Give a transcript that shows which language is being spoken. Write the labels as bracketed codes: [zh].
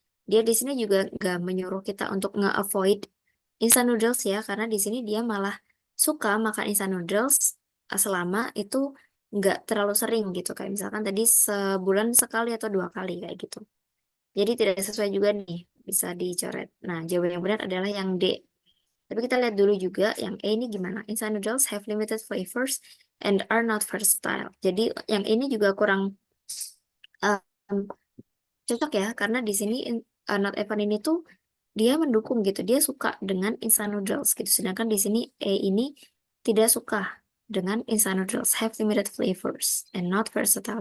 [id] Dia di sini juga nggak menyuruh kita untuk nge-avoid instant noodles ya, karena di sini dia malah suka makan instant noodles selama itu nggak terlalu sering gitu. Kayak misalkan tadi sebulan sekali atau 2 kali kayak gitu. Jadi tidak sesuai juga nih, bisa dicoret. Nah, jawaban yang benar adalah yang D. Tapi kita lihat dulu juga yang A ini gimana. [en] Instant noodles have limited flavors and are not versatile. [id] Jadi yang ini juga kurang um, cocok ya, karena di sini Not Evan ini tuh dia mendukung gitu, dia suka dengan instant noodles gitu. Sedangkan di sini A ini tidak suka dengan instant noodles, [en] have limited flavors and not versatile.